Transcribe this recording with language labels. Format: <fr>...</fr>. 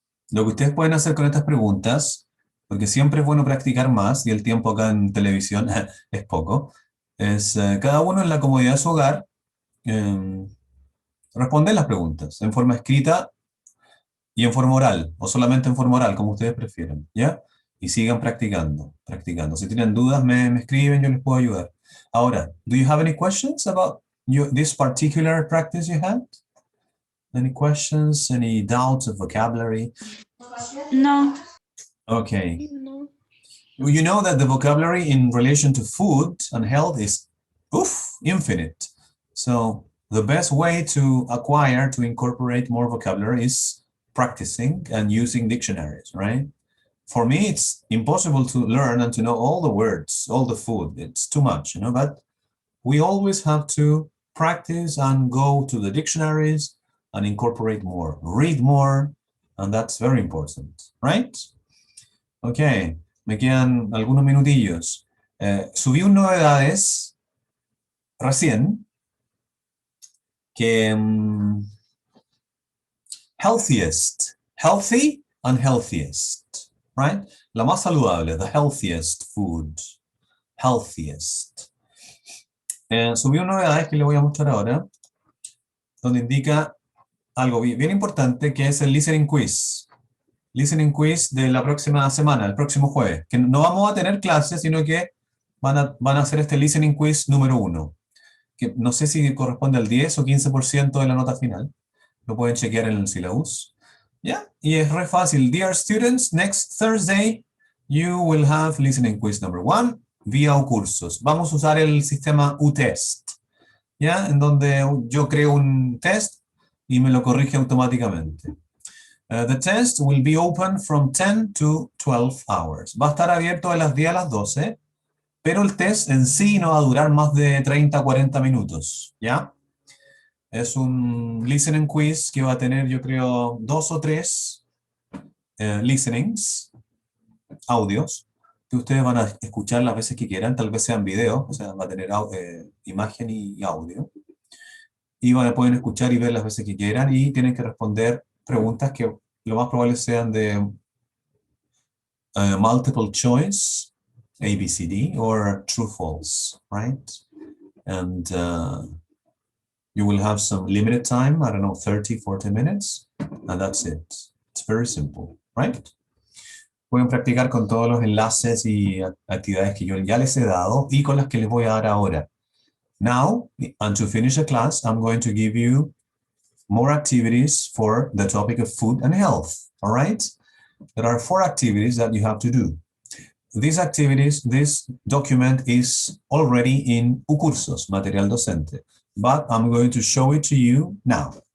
<es>Lo que ustedes pueden hacer con estas preguntas, porque siempre es bueno practicar más y el tiempo acá en televisión es poco, es cada uno en la comodidad de su hogar responder las preguntas en forma escrita y en forma oral, o solamente en forma oral, como ustedes prefieran, ¿ya? Y sigan practicando, practicando. Si tienen dudas, me escriben, yo les puedo ayudar.</es> <en>Ahora, do you have any questions about this particular practice you had? Any questions, any doubts of vocabulary? No. Okay. No. You know that the vocabulary in relation to food and health is infinite. So the best way to acquire, to incorporate more vocabulary is practicing and using dictionaries, right? For me, it's impossible to learn and to know all the words, all the food. It's too much, but we always have to practice and go to the dictionaries and incorporate more, read more, and that's very important, right?</en> <es>Okay, me quedan algunos minutillos. Subí un novedades recién que</es> <en>healthiest, healthy and healthiest, right?</en> <es>La más saludable,</es> <en>the healthiest food, healthiest.</en> <es>Subí un novedades que le voy a mostrar ahora, donde indica algo bien importante, que es el listening quiz. Listening quiz de la próxima semana, el próximo jueves, que no vamos a tener clases, sino que van a hacer este listening quiz número 1, que no sé si corresponde al 10 o 15% de la nota final. Lo pueden chequear en el syllabus. ¿Ya? Y es re fácil.</es> <en>Dear students, next Thursday you will have listening quiz number 1 vía cursos.</en> <es>Vamos a usar el sistema UTest, ¿ya? En donde yo creo un test y me lo corrige automáticamente.</es> <en>The test will be open from 10 to 12 hours.</en> <es>Va a estar abierto de las 10 a las 12, pero el test en sí no va a durar más de 30 a 40 minutos, ¿ya? Es un listening quiz que va a tener, yo creo, 2 o 3 listenings, audios, que ustedes van a escuchar las veces que quieran, tal vez sean videos, o sea, va a tener imagen y audio. Y pueden escuchar y ver las veces que quieran y tienen que responder preguntas que lo más probable sean de multiple choice, ABCD,</es> <en>or true false, right? And you will have some limited time, I don't know, 30, 40 minutes, and that's it. It's very simple, right?</en> <es>Pueden practicar con todos los enlaces y actividades que yo ya les he dado y con las que les voy a dar ahora.</es> <en>Now, and to finish the class, I'm going to give you more activities for the topic of food and health, all right? There are 4 activities that you have to do. These activities, this document is already in Ucursos, material docente, but I'm going to show it to you now.</en>